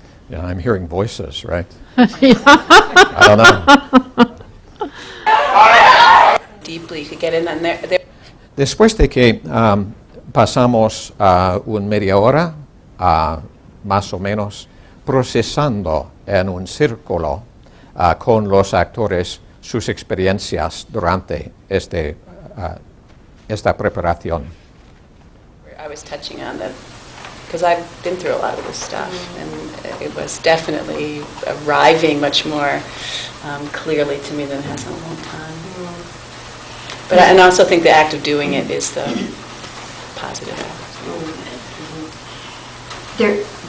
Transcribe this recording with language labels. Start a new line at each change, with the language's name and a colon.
English: Yeah, I'm hearing voices, right? I don't know. Deeply to get in and there.
Spanish: Después de que pasamos media hora, más o menos, procesando en un círculo con los actores sus experiencias durante esta preparación.
English: I was touching on that because I've been through a lot of this stuff, and it was definitely arriving much more clearly to me than it has in a long time. But I also think the act of doing it is the positive act.